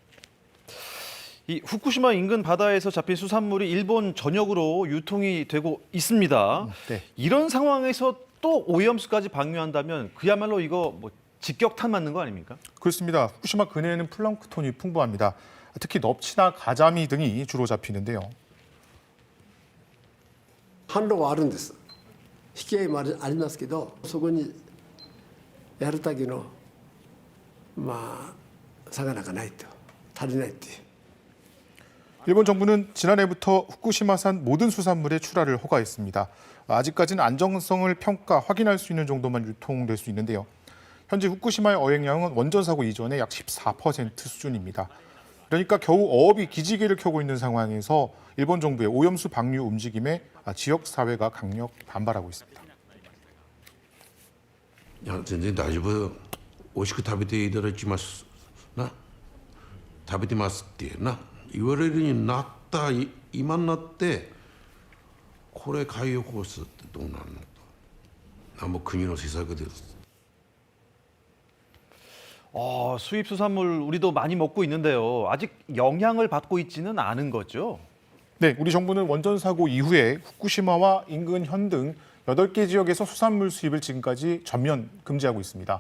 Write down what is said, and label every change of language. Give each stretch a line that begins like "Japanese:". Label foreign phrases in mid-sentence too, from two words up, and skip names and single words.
Korean: 이 후쿠시마 인근 바다에서 잡힌 수산물이 일본 전역으로 유통이 되고 있습니다. 네. 이런 상황에서 또 오염수까지 방류한다면 그야말로 이거 직격탄 맞는 거 아닙니까? 그렇습니다. 후쿠시마 근해에는 플랑크톤이 풍부합니다. 특히 넙치나 가자미 등이 주로 잡히는데요.
Japanese: 販路はあるんです。引き合いもありますけど、そこにやるだけの魚がないと足りないっていう。
Korean: 일본 정부는 지난해부터 후쿠시마산 모든 수산물의 출하를 허가했습니다. 아직까지는 안정성을 평가, 확인할 수 있는 정도만 유통될 수 있는데요. 현재 후쿠시마의 어획량은 원전 사고 이전에 약 14% 수준입니다. 그러니까 겨우 어업이 기지개를 켜고 있는 상황에서 일본 정부의 오염수 방류 움직임에 지역 사회가 강력 반발하고 있습니다.
Japanese: いや全然大丈夫。美味しく食べていただきますな。食べてますってな言われるようになった今になってこれ海洋放出ってどうなるのと。もう国の施策です。
Korean: 수입 수산물 우리도 많이 먹고 있는데요. 아직 영향을 받고 있지는 않은 거죠? 네, 우리 정부는 원전 사고 이후에 후쿠시마와 인근 현 등 8개 지역에서 수산물 수입을 지금까지 전면 금지하고 있습니다.